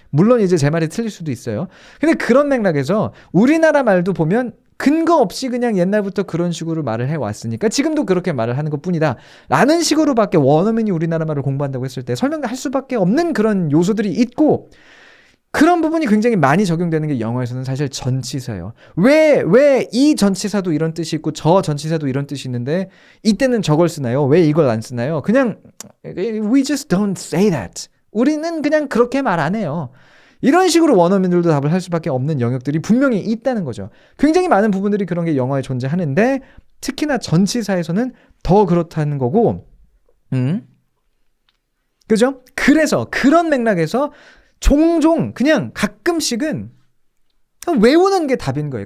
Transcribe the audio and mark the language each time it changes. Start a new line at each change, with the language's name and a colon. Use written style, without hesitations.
Korean: 물론 이제 제 말이 틀릴 수도 있어요. 근데 그런 맥락에서 우리나라 말도 보면 근거 없이 그냥 옛날부터 그런 식으로 말을 해왔으니까 지금도 그렇게 말을 하는 것뿐이다 라는 식으로밖에 원어민이 우리나라 말을 공부한다고 했을 때 설명할 수밖에 없는 그런 요소들이 있고 그런 부분이 굉장히 많이 적용되는 게 영어에서는 사실 전치사예요. 왜 이 전치사도 이런 뜻이 있고 저 전치사도 이런 뜻이 있는데 이때는 저걸 쓰나요? 왜 이걸 안 쓰나요?
English: 그냥 we just don't say that.
Korean: 우리는 그냥 그렇게 말 안 해요. 이런 식으로 원어민들도 답을 할 수밖에 없는 영역들이 분명히 있다는 거죠. 굉장히 많은 부분들이 그런 게 영어에 존재하는데 특히나 전치사에서는 더 그렇다는 거고 그죠? 그래서 그런 맥락에서 종종 그냥 가끔씩은 외우는 게 답인 거예요.